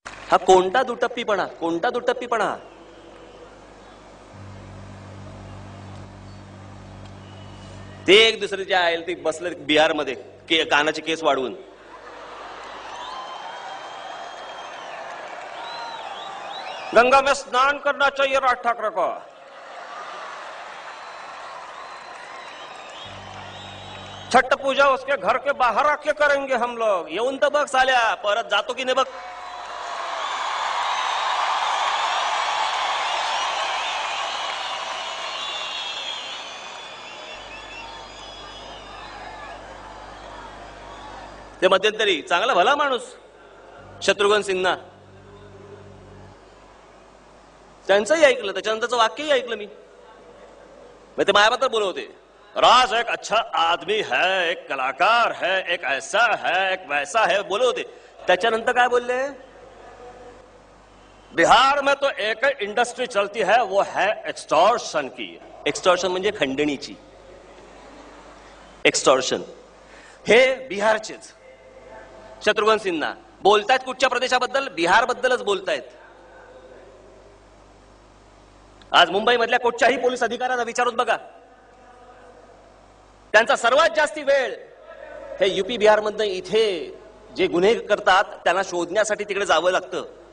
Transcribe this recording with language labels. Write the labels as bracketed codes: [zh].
[mr] हा कोणता दुटप्पीपणा, कोणता दुटप्पीपणा? ते एक दुसरे जे आहे ते बसले बिहारमध्ये कानाचे केस वाढवून. [hi] गंगा में स्नान करना चाहिए राज ठाकरे को. छठ पूजा उसके घर के बाहर आके करेंगे हम लोग. [mr] येऊन तर बघ साल्या, परत जातो की नाही बघ. ते मध्यंतरी चांगला भला माणूस शत्रुघ्न सिन्हा, त्यांचंही ऐकलं, त्याच्यानंतरचं वाक्यही ऐकलं मी. ते माझ्याबद्दल बोलवते, [hi] राज एक अच्छा आदमी है, एक कलाकार है, एक ऐसा है, एक वैसा है, [mr] बोलवते. त्याच्यानंतर काय बोलले? [hi] बिहार में तो एक इंडस्ट्री चलती है, वो है एक्सटॉर्शन की. [mr] एक्सटॉर्शन म्हणजे खंडणीची. एक्सटॉर्शन हे बिहारचेच शत्रुघ्न सिन्हा बोलतायत. कुठच्या प्रदेशाबद्दल? बिहार बद्दलच बोलतायत. आज मुंबई मधल्या कुठच्याही पोलीस अधिकाऱ्यांना विचारून बघा, त्यांचा सर्वात जास्ती वेळ हे युपी बिहार मधनं इथे जे गुन्हे करतात त्यांना शोधण्यासाठी तिकडे जावं लागतं.